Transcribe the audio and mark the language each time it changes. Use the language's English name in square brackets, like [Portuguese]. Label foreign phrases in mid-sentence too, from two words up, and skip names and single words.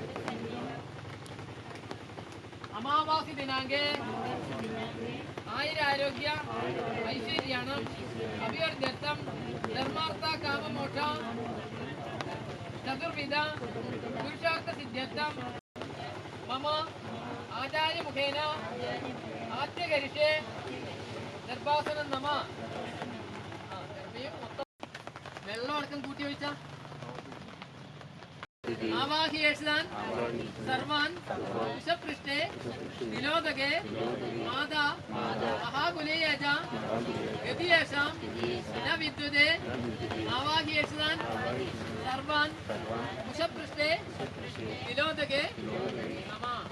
[Sanskrit] अमावासी दिनांके आयुरारोग्य ऐश्वर्याणाम् अभिवृद्ध्यर्थं धर्मार्थ काममोक्ष चतुर्विध पुरुषार्थसिद्ध्यर्थं मम आचार्यमुखेन आद्यकरिष्ये दर्भासनं नमः [Malayalam] അടക്കം കൂട്ടി ഒഴിച്ച [Sanskrit] ആവാഹിയേഷാൻ സർവാൻ വിഷപൃഷ്ഠേ നിലോദകേ മാതാ മഹാകുലേയജ യതിയേഷാം ന വിദ്യുതേ ആവാഹിയേഷാൻ സർവാൻ വിഷപൃഷ്ഠേ നിലോദകേ നമ.